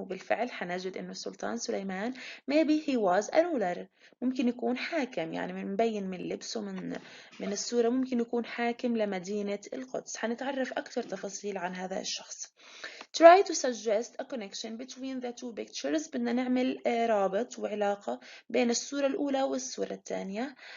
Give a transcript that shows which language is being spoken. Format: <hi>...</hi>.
<ar>هو بالفعل حنجد إنه السلطان سليمان</ar> <en>maybe he was a ruler.</en> <ar>ممكن يكون حاكم، يعني من مبين من لبسه من الصورة ممكن يكون حاكم لمدينة القدس. حنتعرف أكثر تفاصيل عن هذا الشخص.</ar> <en>Try to suggest a connection between the two pictures.</en> <ar>بدنا نعمل رابط وعلاقة بين الصورة الأولى والصورة الثانية.</ar>